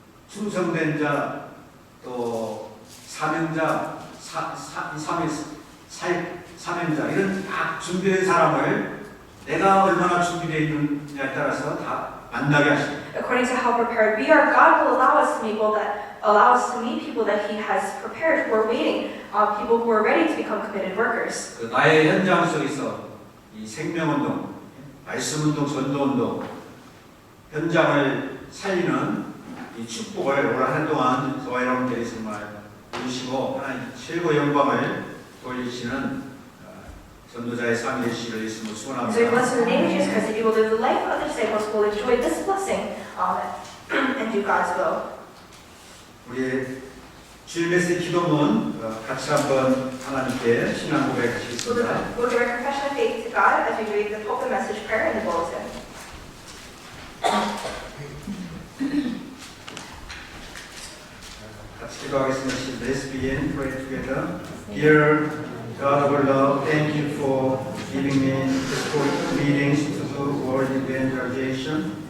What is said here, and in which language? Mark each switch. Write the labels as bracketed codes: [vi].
[ko] 충성된 자, 또 사명자, 사명자 이런 딱 준비된 사람을 내가 얼마나 준비되어 있느냐에 따라서 다 만나게 하십니다. [en] According to how prepared we are, God will allow us to meet people that He has prepared who are waiting, people who are ready to become committed workers. [ko] 그 나의 현장 속에서 이 생명운동, 말씀운동, 전도운동 현장을 살리는 이 축복을 올 한 해 동안 저와 여러분들이 정말 누리시고 하나님 최고 영광을 돌리시는 전도자의 삶이 되시기를 예수님으로 [en] So we [ko] 축원합니다. [en] bless in the name of Jesus Christ that you will live the life of the disciples who will enjoy this blessing and do God's will. [ko] 우리 주일 메시지 기도문 같이 한번 하나님께 신앙 [en] We'll [ko] 고백하시겠습니다. [en] give our confession of faith to God as we read the pulpit message prayer in the bulletin. [ko] 같이 기도하겠습니다. [en] Let's begin, pray together. Dear God of our love, thank you for giving me the meetings to do world evangelization.